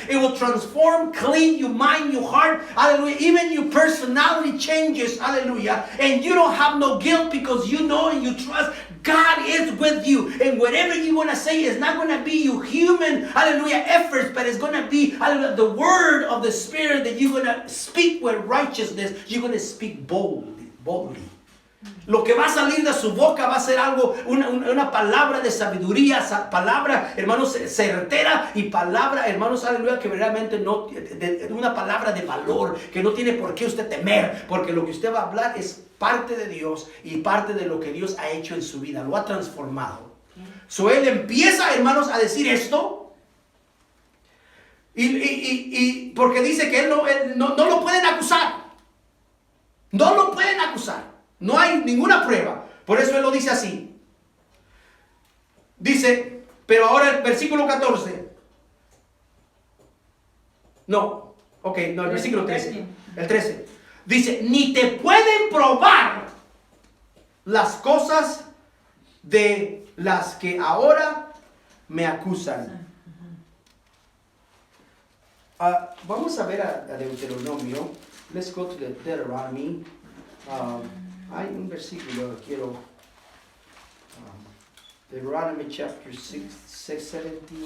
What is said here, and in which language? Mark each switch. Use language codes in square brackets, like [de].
[en] It will transform, clean your mind, your heart, hallelujah, even your personality changes, hallelujah, and you don't have no guilt because you know and you trust God is with you, and whatever you want to say is not going to be your human, hallelujah, efforts, but it's going to be, hallelujah, the word of the Spirit that you're going to speak with righteousness. You're going to speak boldly. [es] Lo que va a salir de su boca va a ser algo, una palabra de sabiduría, palabra, hermanos, certera y palabra, hermanos, aleluya, que realmente no, una palabra de valor, que no tiene por qué usted temer, porque lo que usted va a hablar es parte de Dios y parte de lo que Dios ha hecho en su vida, lo ha transformado. So él empieza, hermanos, a decir esto, y porque dice que él no lo pueden acusar, no lo pueden acusar. No hay ninguna prueba. Por eso él lo dice así. Dice, pero ahora el versículo 14. No, el versículo 13. El 13. Dice, ni te pueden probar las cosas de las que ahora me acusan. Vamos a ver a Deuteronomio. [en] Let's go to the Deuteronomy. [es] Hay un versículo que quiero, [en] Deuteronomy chapter 17.